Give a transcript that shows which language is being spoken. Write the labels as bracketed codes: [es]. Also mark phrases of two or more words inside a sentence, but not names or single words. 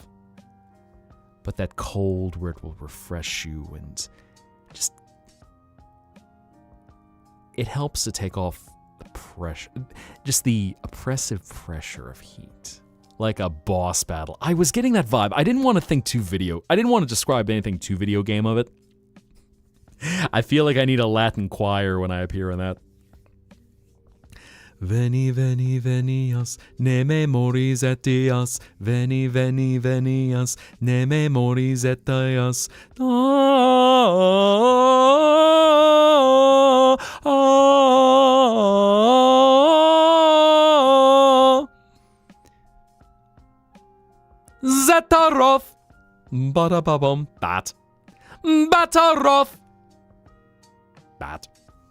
[en] But that cold where it will refresh you and just, it helps to take off the pressure, just the oppressive pressure of heat. Like a boss battle. I was getting that vibe. I didn't want to describe anything too video game of it. I feel like I need a Latin choir when I appear in that. [la] Veni, veni, venias, ne memoris etias. Veni, veni, venias, ne memoris etias. [en] Zetaroth. Ba-da-ba-bum. Bat. Bataroth. Bat.